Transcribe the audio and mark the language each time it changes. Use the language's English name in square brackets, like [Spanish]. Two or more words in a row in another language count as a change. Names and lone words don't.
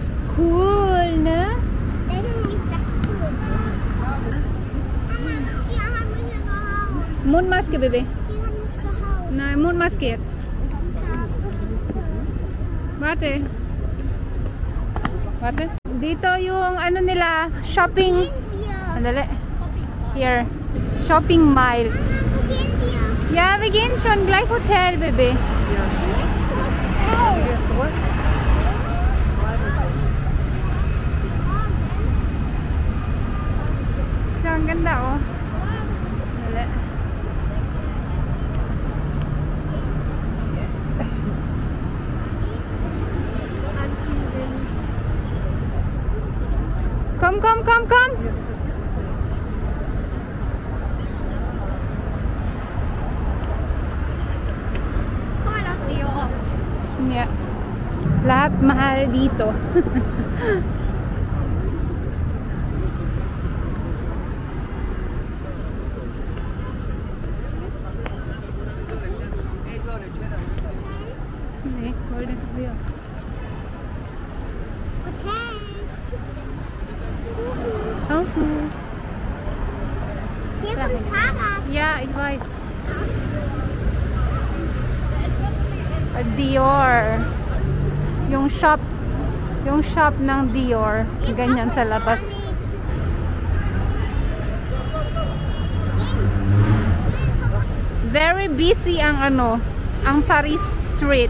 [German] cool, ne? Deswegen ist das cool. Mama, die haben mich gehauen. Mundmaske, Baby. Die haben mich gehauen. Nein, Mundmaske jetzt. Warte. Warte. [Filipino] Dito yung ano nila, shopping. [German] Wir. [Filipino] Andali. [English] Here. Shopping mile. [German] Wo gehen wir? Ja, wir gehen schon gleich Hotel, Baby. [Filipino] So, ang ganda, oh. Andali. [German] Komm, komm, komm, komm. [English] Yeah. [Filipino] Lahat mahal dito. [German] Nee, wollte wir. [English] Okay. Okay. [German] Hier kommt Fahrrad. Ja, ich weiß. [Filipino] Dior. Yung shop ng Dior. Ganyan sa labas. [English] Very busy [Filipino] ang ano, ang Paris Street.